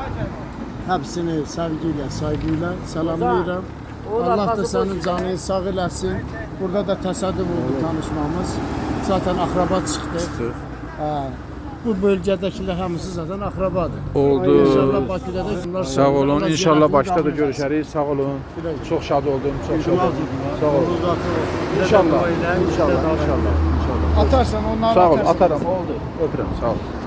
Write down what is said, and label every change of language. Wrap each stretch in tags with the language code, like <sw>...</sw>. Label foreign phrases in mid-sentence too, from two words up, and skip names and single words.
<tr>Hepsini sevgiyle, saygıyla selamlayırım.</tr> <az>Allah da senin canını sağ eləsin. Burada da təsadüf oldu tanışmamız.</az> <tr>Zaten akraba çıktı.</tr> <az>Bu bölgədəkilər hamısı zaten akrabadır. Oldu. İnşallah Bakıda da bunlar Sağ olun. Allah İnşallah ziyaretini başta da davam etsin. görüşərik. Sağ olun.</az> <tr>Güle güle.</tr> <az>Çox şad oldum. Çox şad oldum. Sağ olun. İnşallah. İnşallah. İnşallah. İnşallah. Atarsan onları Sağ ol. atarsan. Atarım. Oldu. Öpürəm. Sağ ol.</az>